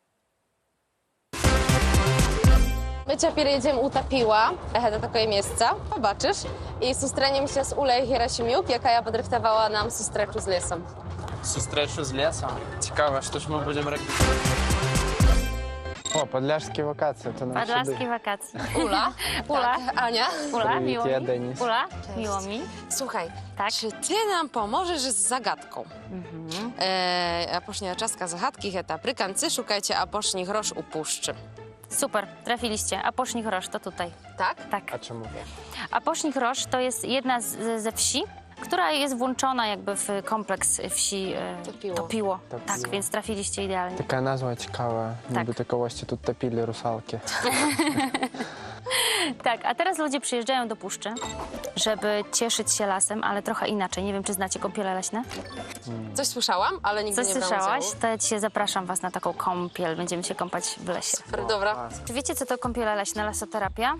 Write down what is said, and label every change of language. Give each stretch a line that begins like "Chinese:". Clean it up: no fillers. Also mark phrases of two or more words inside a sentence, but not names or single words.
Belarusian: My цяпер едзем у Тапіла, гэта такое месца, побачыш, і сустрэнемся з Уляй Герасімюк, якая падрыхтавала нам сустрэчу з лесам. Сустрэчу з лесам? Цікава, што ж мы будзем рабіць? О, падляшскія вакацыі,
Polish: to nam Podlaskie wakacje. Ula, Ula. tak, Ania. Ula,
Ukrainian: Привіт,
Polish: miło я mi. Denis. Ula, miło mi. Słuchaj, Tak. czy ty nam pomożesz z zagadką?
Belarusian: Апошняя частка загадкі, гэта прыканцы,
Polish: szukajcie apošni grosz u puszczy. Super, trafiliście. Aposznik Roż to tutaj. Tak? Tak. A czemu? Aposznik Roż to jest jedna ze wsi, która jest włączona jakby w kompleks wsi Topiło. Tak, więc trafiliście idealnie.
Ukrainian: Така назва цікава, ніби такогось тут топили русалки.
Polish: Tak, a teraz ludzie przyjeżdżają do puszczy, żeby cieszyć się lasem, ale trochę inaczej. Nie wiem, czy znacie kąpiele leśne? Coś słyszałam, ale nigdy Coś nie brałam słyszałaś? udziału. To ja dzisiaj zapraszam was na taką kąpiel. Będziemy się kąpać w lesie. Super, dobra. Czy wiecie, co to kąpiele leśne, lasoterapia?